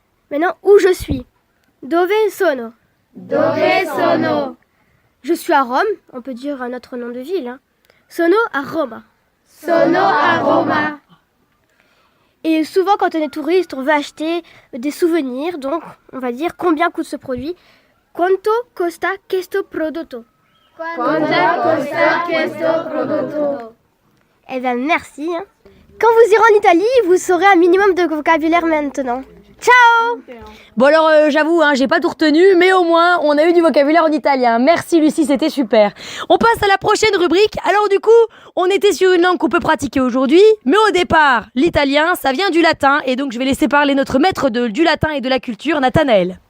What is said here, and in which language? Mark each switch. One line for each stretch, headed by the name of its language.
French: Maintenant, où je suis?
Italian: Dove sono? Dove sono?
French: Je suis à Rome, on peut dire un autre nom de ville. Hein.
Italian: Sono a Roma. Sono a Roma.
French: Et souvent, quand on est touriste, on veut acheter des souvenirs. Donc, on va dire combien coûte ce produit.
Italian: Quanto costa questo prodotto? Quanto costa questo prodotto?
French: Eh bien, merci. Hein. Quand vous irez en Italie, vous saurez un minimum de vocabulaire maintenant.
Italian: Ciao!
French: Bon alors j'avoue, j'ai pas tout retenu, mais au moins on a eu du vocabulaire en italien. Merci Lucie, c'était super. On passe à la prochaine rubrique. Alors du coup, on était sur une langue qu'on peut pratiquer aujourd'hui, mais au départ, l'italien, ça vient du latin, et donc je vais laisser parler notre maître du latin et de la culture, Nathanaël.